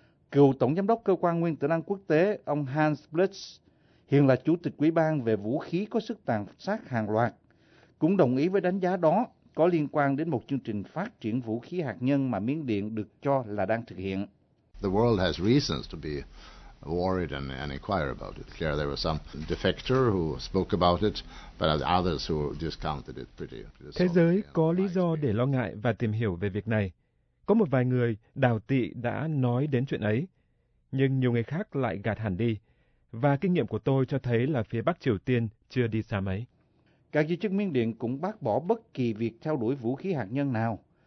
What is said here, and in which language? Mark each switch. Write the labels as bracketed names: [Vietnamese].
[Vietnamese] Cựu Tổng Giám đốc Cơ quan Nguyên tử năng Quốc tế, ông Hans Blix, hiện là Chủ tịch Ủy ban về vũ khí có sức tàn sát hàng loạt, cũng đồng ý với đánh giá đó có liên quan đến một chương trình phát triển vũ khí hạt nhân mà Miến Điện được cho là đang thực hiện. [English] The world has reasons to be worried and inquire about it. Clearly there was some defector who spoke about it, but others who discounted it pretty. [Vietnamese] Thế giới có lý do để lo ngại và tìm hiểu về việc này. Có một vài người đào tị đã nói đến chuyện ấy, nhưng nhiều người khác lại gạt hẳn đi. Và kinh nghiệm của tôi cho thấy là phía Bắc Triều Tiên chưa đi xa mấy. Các giới chức Miến Điện cũng bác bỏ bất kỳ việc theo đuổi vũ khí hạt nhân nào.